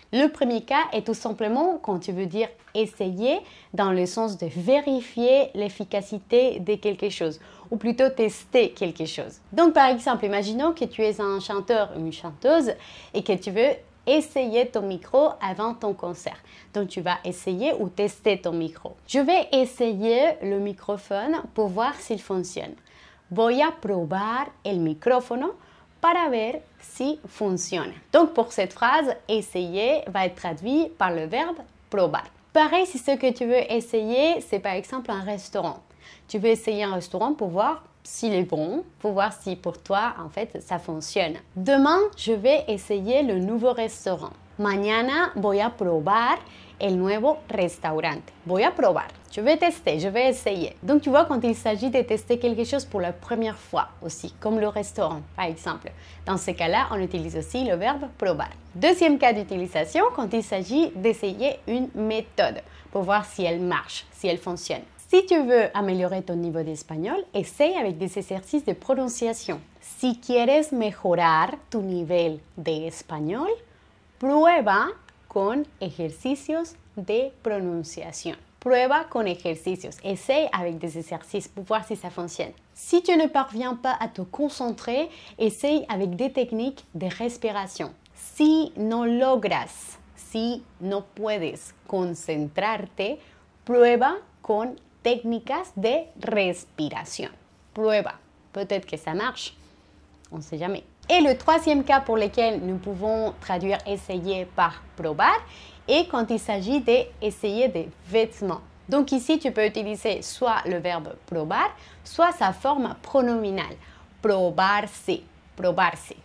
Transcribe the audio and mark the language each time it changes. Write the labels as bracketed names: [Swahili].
[French] Le premier cas est tout simplement quand tu veux dire essayer dans le sens de vérifier l'efficacité de quelque chose ou plutôt tester quelque chose. Donc par exemple, imaginons que tu es un chanteur ou une chanteuse et que tu veux essayer ton micro avant ton concert. Donc tu vas essayer ou tester ton micro. Je vais essayer le microphone pour voir s'il fonctionne. [Spanish] Voy a probar el micrófono para ver si funciona. [French] Donc pour cette phrase, essayer va être traduit par le verbe probar. Pareil si ce que tu veux essayer, c'est par exemple un restaurant. Tu veux essayer un restaurant pour voir s'il est bon, pour voir si pour toi, en fait, ça fonctionne. Demain, je vais essayer le nouveau restaurant. [Spanish] Mañana voy a probar el nuevo restaurante. Voy a probar. [French] Je vais tester, je vais essayer. Donc, tu vois, quand il s'agit de tester quelque chose pour la première fois aussi, comme le restaurant, par exemple. Dans ce cas-là, on utilise aussi le verbe probar. Deuxième cas d'utilisation, quand il s'agit d'essayer une méthode pour voir si elle marche, si elle fonctionne. Si tu veux améliorer ton niveau d'espagnol, essaye avec des exercices de prononciation. [Spanish] Si quieres mejorar tu nivel de español, prueba con ejercicios de pronunciación. Prueba con ejercicios. [French] Essaye avec des exercices pour voir si ça fonctionne. Si tu ne parviens pas à te concentrer, essaye avec des techniques de respiration. [Spanish] Si no logras, si no puedes concentrarte, prueba con técnicas de respiration. [French] Prueba. Peut-être que ça marche. On ne sait jamais. Et le troisième cas pour lequel nous pouvons traduire essayer par probar est quand il s'agit d'essayer des vêtements. Donc ici, tu peux utiliser soit le verbe probar, soit sa forme pronominale. Probarse. Probarse.